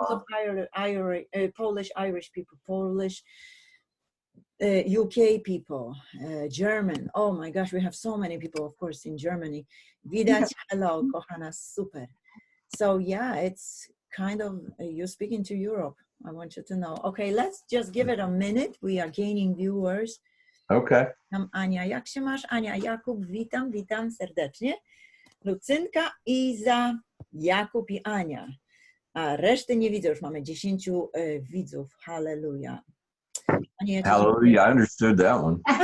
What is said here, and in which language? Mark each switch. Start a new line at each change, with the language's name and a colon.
English: Of Polish, Irish people, Polish, UK people, German. Oh my gosh, we have so many people, of course, in Germany.
Polish: Widać,
English: hello,
Polish: kochana,
English: super. So yeah, it's kind of, you're speaking to Europe. I want you to know. Okay, let's just give it a minute. We are gaining viewers. Okay.
Polish: Ania, jak się masz? Ania, Jakub, witam, witam serdecznie. Lucynka, Iza, Jakub i Ania. A reszty nie widzę, już mamy 10 widzów.
English: Hallelujah. Hallelujah, I understood that one.